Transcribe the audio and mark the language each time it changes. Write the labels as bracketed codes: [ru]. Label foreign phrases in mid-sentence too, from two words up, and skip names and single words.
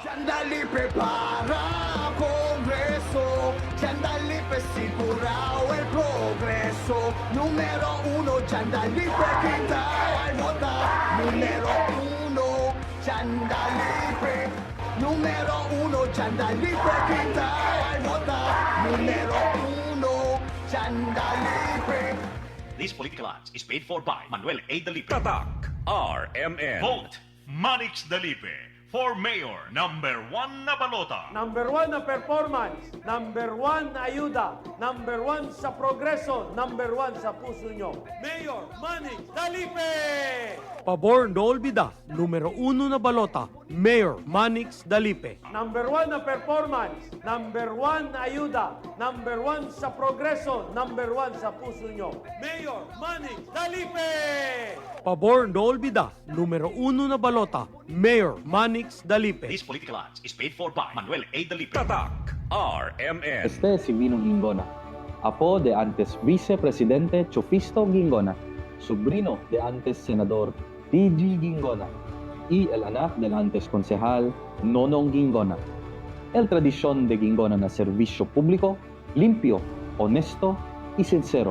[cbk] Jan Dalipe para Kongreso, Jan Dalipe sigurao el progreso. Numero 1, Jan Dalipe kita ay vota. Numero 1, Jan Dalipe. Numero 1, Jan Dalipe kita ay vota. Numero 1, Jan Dalipe. [en] This political ads is paid for by Manuel A. Dalipe. Tatak RMN. Vote Manix Dalipe for Mayor, number 1 [cbk] na balota. Number 1 na performance, number 1 na ayuda, number 1 sa progreso, number 1 sa puso nyo. Mayor Manny Dalipe! Pabor no olvida, numero 1 na balota, Mayor Manix Dalipe. Number 1 na performance, number 1 na ayuda, number 1 sa progreso, number 1 sa puso nyo. Mayor Manny Dalipe! Pabor no olvida, numero 1 na balota, Mayor Manix Dalipe. [en] This political ads is paid for by Manuel A. Dalipe. Tatak RMN. [cbk] Este es Silvino Gingona, apo de antes vicepresidente Chofisto Gingona, sobrino de antes senador T.G. Gingona y el anak del antes concejal Nonong Gingona. El tradición de Gingona na servicio público, limpio, honesto y sincero.